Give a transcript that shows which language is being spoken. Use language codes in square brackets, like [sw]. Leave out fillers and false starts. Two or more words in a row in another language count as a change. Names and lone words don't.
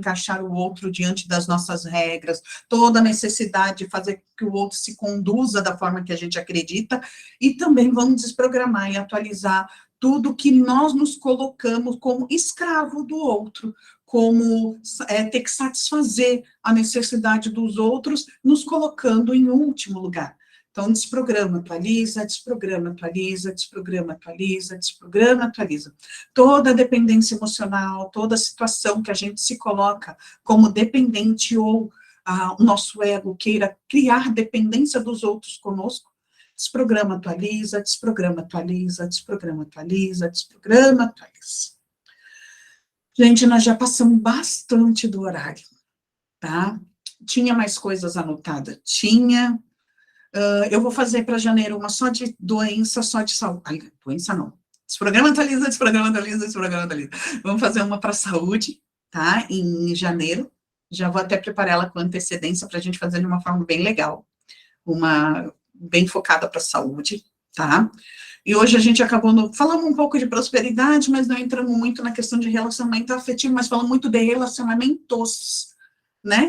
[pt] encaixar o outro diante das nossas regras, toda a necessidade de fazer que o outro se conduza da forma que a gente acredita, e também vamos desprogramar e atualizar tudo que nós nos colocamos como escravo do outro, como ter que satisfazer a necessidade dos outros, nos colocando em último lugar. Então, desprograma, atualiza, desprograma, atualiza, desprograma, atualiza, desprograma, atualiza. Toda dependência emocional, toda situação que a gente se coloca como dependente ou o nosso ego queira criar dependência dos outros conosco, desprograma, atualiza, desprograma, atualiza, desprograma, atualiza, desprograma, atualiza. Gente, nós já passamos bastante do horário, tá? Tinha mais coisas anotadas? Tinha... eu vou fazer para janeiro uma só de doença, só de saúde. Doença não. Desprograma, atualiza, desprograma, atualiza, desprograma, atualiza. Vamos fazer uma para saúde, tá? Em janeiro. Já vou até preparar ela com antecedência para a gente fazer de uma forma bem legal. Uma bem focada para saúde, tá? E hoje a gente acabou falando um pouco de prosperidade, mas não entramos muito na questão de relacionamento afetivo, mas falamos muito de relacionamentos, né?